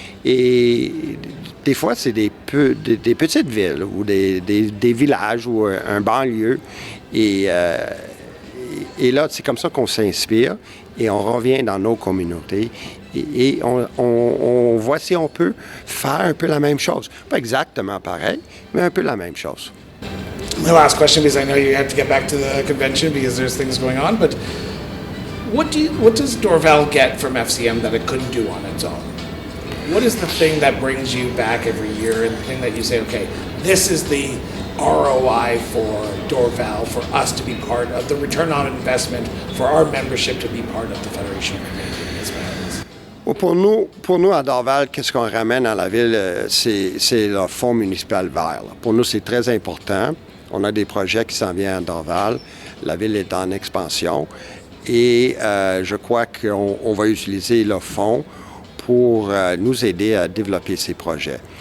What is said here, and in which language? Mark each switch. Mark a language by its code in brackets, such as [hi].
[fr] Et des fois, c'est des petites villes ou des villages ou un banlieue. Et là, c'est comme ça qu'on s'inspire et on revient dans nos communautés et on voit si on peut faire un peu la même chose. Pas exactement pareil, mais un peu la même chose. [en] My last question, because I know you have to get back to the convention because there's things going on, but what does Dorval get from FCM that it couldn't do on its own? What is the thing that brings you back every year and the thing that you say, okay, this is the ROI for Dorval, for us to be part of the return on investment, for our membership to be part of the Federation of Canadian Municipalities? [fr] Pour nous, à Dorval, qu'est-ce qu'on ramène à la ville, c'est le fonds municipal vert. Pour nous, c'est très important. On a des projets qui s'en viennent à Dorval. La ville est en expansion. Et je crois qu'on va utiliser le fonds pour nous aider à développer ces projets.